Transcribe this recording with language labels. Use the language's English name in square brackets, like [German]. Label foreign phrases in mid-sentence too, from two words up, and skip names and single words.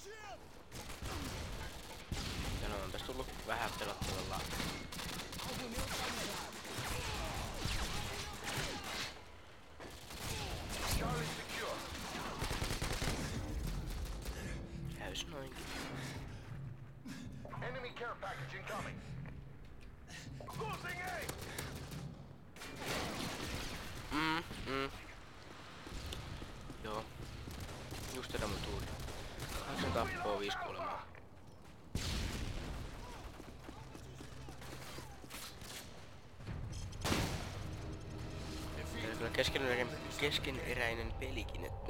[Finnish] Ja no on tässä tullut vähän pelattavalla. [English] Charlie secure. [Finnish] Käys noinkin. [English] Enemy care package incoming. Losing aim. [Finnish] Joo. Just tätä mun tuli. 8 tappoa, 5 kuolemaa. Tää on kyllä keskeneräinen pelikin, että...